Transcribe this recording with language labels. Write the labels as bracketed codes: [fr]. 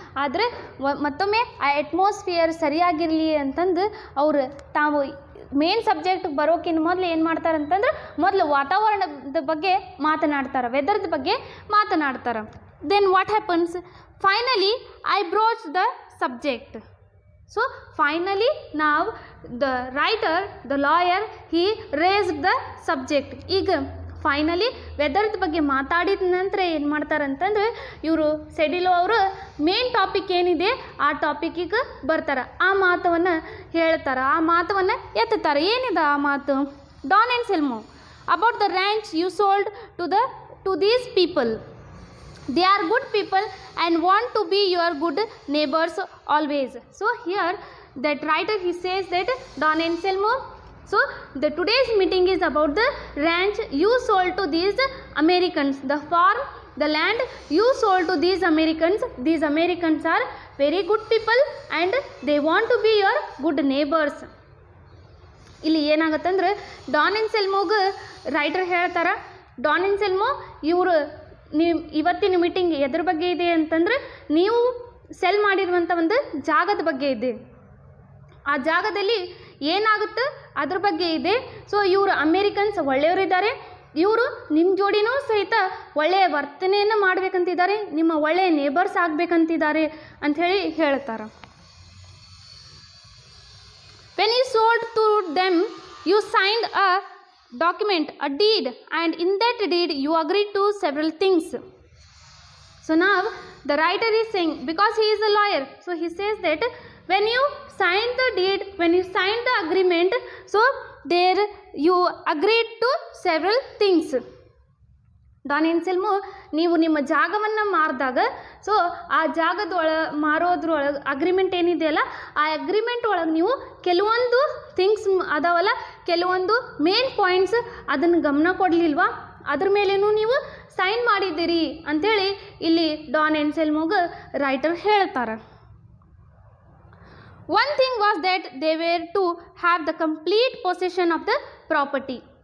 [kn] ಆದರೆ ಮತ್ತೊಮ್ಮೆ ಆ ಅಟ್ಮಾಸ್ಫಿಯರ್ ಸರಿಯಾಗಿರಲಿ ಅಂತಂದು ಅವರು ತಾವು ಮೇನ್ ಸಬ್ಜೆಕ್ಟ್ ಬರೋಕ್ಕಿಂತ ಮೊದಲು ಏನು ಮಾಡ್ತಾರೆ ಅಂತಂದ್ರೆ, ಮೊದಲು ವಾತಾವರಣದ ಬಗ್ಗೆ ಮಾತನಾಡ್ತಾರೆ, ವೆದರ್ದ ಬಗ್ಗೆ ಮಾತನಾಡ್ತಾರೆ. [en] Then what happens, finally I broach the subject. So finally now the writer, the lawyer, he raised the subject. [kn] ಈಗ ಫೈನಲಿ ವೆದರ್ದ ಬಗ್ಗೆ ಮಾತಾಡಿದ ನಂತರ ಏನು ಮಾಡ್ತಾರೆ ಅಂತಂದರೆ, ಇವರು ಸೆಡಿಲೋ ಅವರು ಮೇನ್ ಟಾಪಿಕ್ ಏನಿದೆ ಆ ಟಾಪಿಕ್ಕಿಗೆ ಬರ್ತಾರೆ, ಆ ಮಾತವನ್ನು ಹೇಳ್ತಾರೆ, ಆ ಮಾತವನ್ನು ಎತ್ತುತ್ತಾರೆ. ಏನಿದೆ ಆ ಮಾತು? [en] Don Anselmo, about the ranch you sold to these people. They are good people and want to be your good neighbors always. So here that writer, he says that Don Anselmo, so the today's meeting is about the ranch you sold to these Americans, the farm, the land you sold to these Americans. These Americans are very good people and they want to be your good neighbors. [kn] ಇಲ್ಲಿ ಏನಾಗುತ್ತಂದ್ರೆ, Don ಎನ್ಸೆಲ್ಮೋಗೆ writer ಹೇಳ್ತಾರೆ, Don ಎನ್ಸೆಲ್ಮೋ ಇವರು ಇವತ್ತಿನ meeting ಎದ್ರ ಬಗ್ಗೆ ಇದೆ ಅಂತಂದರೆ, ನೀವು cell ಮಾಡಿರುವಂಥ ಒಂದು ಜಾಗದ ಬಗ್ಗೆ ಇದೆ, ಆ ಜಾಗದಲ್ಲಿ ಏನಾಗುತ್ತೆ ಅದ್ರ ಬಗ್ಗೆ ಇದೆ. ಸೊ ಇವರು ಅಮೇರಿಕನ್ಸ್ ಒಳ್ಳೆಯವರಿದ್ದಾರೆ, ಇವರು ನಿಮ್ಮ ಜೋಡಿನೂ ಸಹಿತ ಒಳ್ಳೆಯ ವರ್ತನೆಯನ್ನು ಮಾಡಬೇಕಂತಿದ್ದಾರೆ, ನಿಮ್ಮ ಒಳ್ಳೆಯ ನೇಬರ್ಸ್ ಆಗಬೇಕಂತಿದ್ದಾರೆ ಅಂಥೇಳಿ ಹೇಳ್ತಾರೆ. [en] When you sold to them you signed a document, a deed, and in that deed you agreed to several things. So now the writer is saying, because he is a lawyer, so he says that when you signed the deed, when you signed the agreement, so there you agreed to several things. [kn] Don ಎನ್ಸೆಲ್ಮೋ, ನೀವು ನಿಮ್ಮ ಜಾಗವನ್ನು ಮಾರಿದಾಗ, so ಆ ಮಾರೋದ್ರೊಳಗೆ agreement ಏನಿದೆಯಲ್ಲ, ಆ agreement ಒಳಗೆ ನೀವು ಕೆಲವೊಂದು things ಅದಾವಲ್ಲ, ಕೆಲವೊಂದು ಮೇನ್ ಪಾಯಿಂಟ್ಸ್ ಅದನ್ನು ಗಮನ ಕೊಡಲಿಲ್ವಾ, ಅದ್ರ ಮೇಲೇನೂ ನೀವು ಸೈನ್ ಮಾಡಿದ್ದೀರಿ ಅಂಥೇಳಿ ಇಲ್ಲಿ ಡಾನ್ ಎನ್ಸೆಲ್ಮೋಗೆ ರೈಟರ್ ಹೇಳ್ತಾರೆ. [en] One thing was that they were to have the complete possession of the property.